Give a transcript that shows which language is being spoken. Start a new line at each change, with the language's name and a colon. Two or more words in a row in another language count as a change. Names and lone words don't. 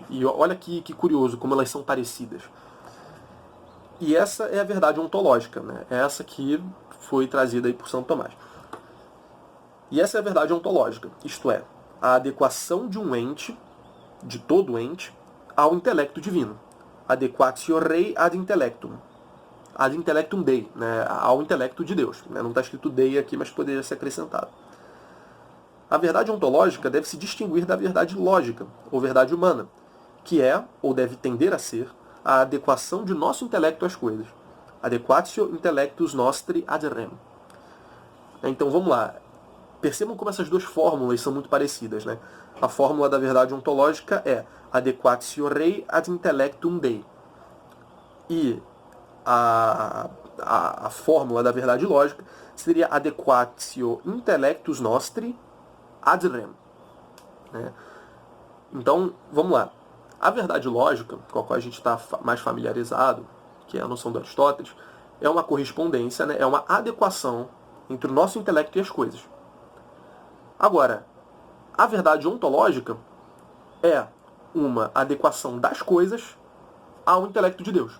Portuguese: E olha que curioso como elas são parecidas. E essa é a verdade ontológica, né? Essa que foi trazida aí por Santo Tomás. E essa é a verdade ontológica, isto é, a adequação de um ente, de todo ente, ao intelecto divino.
Latin: Adequatio rei ad intellectum. Ad intellectum Dei,
Portuguese: né? Ao intelecto de Deus. Né? Não está escrito Dei aqui, mas poderia ser acrescentado. A verdade ontológica deve se distinguir da verdade lógica, ou verdade humana, que é, ou deve tender a ser, a adequação de nosso intelecto às coisas.
Latin: Adequatio intellectus nostri ad rem.
Portuguese: Então vamos lá. Percebam como essas duas fórmulas são muito parecidas. Né? A fórmula da verdade ontológica é
Latin: adequatio rei ad intellectum Dei.
Portuguese: E a fórmula da verdade lógica seria
Latin: adequatio intellectus nostri ad rem.
Portuguese: Né? Então, vamos lá. A verdade lógica, com a qual a gente está mais familiarizado, que é a noção do Aristóteles, é uma correspondência, né? É uma adequação entre o nosso intelecto e as coisas. Agora, a verdade ontológica é uma adequação das coisas ao intelecto de Deus.